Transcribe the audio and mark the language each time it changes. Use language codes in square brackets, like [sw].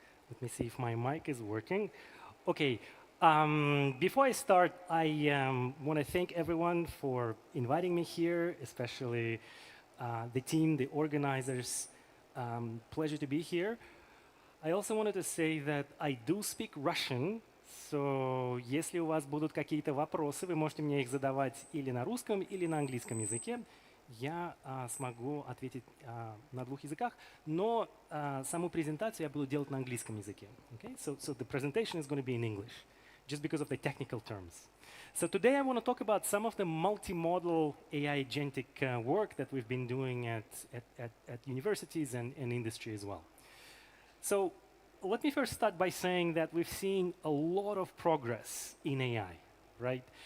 [en] Let me see if my mic is working. Okay. Before I start, I want to thank everyone for inviting me here, especially the team, the organizers. Pleasure to be here. I also wanted to say that I do speak Russian, so [ru] если у вас будут какие-то вопросы, вы можете мне их задавать или на русском, или на английском языке. Я смогу ответить на двух языках, но саму презентацию я буду делать на английском языке. [en] Okay? So the presentation is going to be in English. just because of the technical terms. So today I want to talk about some of the multimodal AI agentic work that we've been doing at universities and industry as well. So let me first start by saying that we've seen a lot of progress in AI, right?